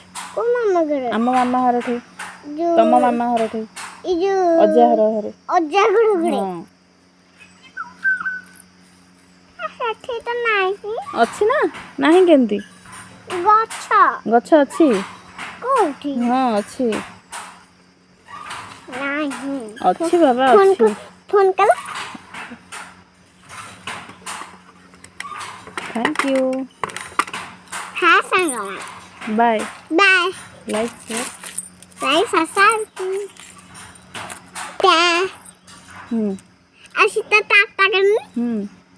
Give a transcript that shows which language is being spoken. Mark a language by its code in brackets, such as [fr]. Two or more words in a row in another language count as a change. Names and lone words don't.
[or] ଆମ ମାମା ଘରଠି ତମ ମାମା ଘରଠି ଅଜା ଘରେ ଅଛି ନା ନାହିଁ କେମିତି? ଗଛ ଗଛ ଅଛି? କୋଉଠି ହଁ ଅଛି। ନାହିଁ ଅଛି ବାବା ଫୋନ ଅଛି। ଫୋନ କଲ [en] thank you. [or] ହଁ ସାଙ୍ଗମାନେ बाय। ବାଏ [en] like share. like subscribe ଟା हम्म [or] ଆଉ ସୀତା ଟାଟା हम्म